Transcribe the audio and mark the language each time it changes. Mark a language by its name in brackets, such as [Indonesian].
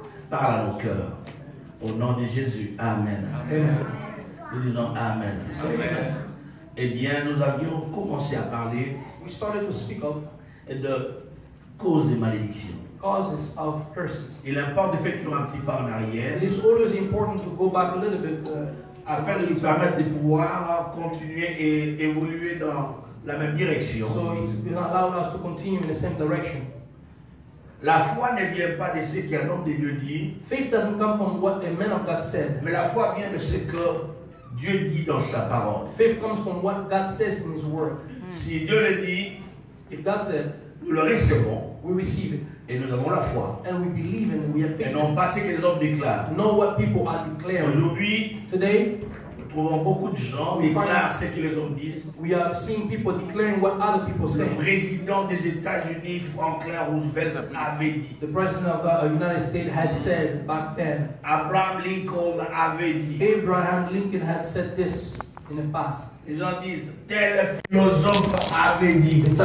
[French] Parle à nos cœurs. Au nom de Jésus. Amen. Amen. Nous disons Amen. Amen. Eh bien, nous avions commencé à parler [English] We started to speak of [French] de causes de malédiction. [English] causes of curses. [French] Il importe de faire toujours un petit pas en arrière [English] It is always important to go back a little bit [French] afin de nous permettre de pouvoir continuer et évoluer dans la même direction. [English] so it will allow us to continue in the same direction. [French] La foi ne vient pas de ce qu'un homme de Dieu dit, [English] Faith doesn't come from what a man of God said. [French] mais la foi vient de ce que Dieu dit dans sa parole. [English] Faith comes from what God says in His Word. [French] Si Dieu le dit, [English] If God says, [French] nous le recevons [English] we receive it [French] et nous avons la foi. [English] and we believe in it. We have [French] Et [English] faith. [French] non pas ce que les hommes déclarent. [English] Know what people are declaring. [French] Aujourd'hui, [English] Today, [French] nous trouvons beaucoup de gens qui déclarent ce que les hommes disent. [English] we are seeing people declaring what other people say. [French] Le président des États-Unis, Franklin Roosevelt, avait dit. [English] The president of the United States had said back then. [French] Abraham Lincoln avait dit. [English] Abraham Lincoln had said this in the past. [French] Les gens disent, tel philosophe avait dit.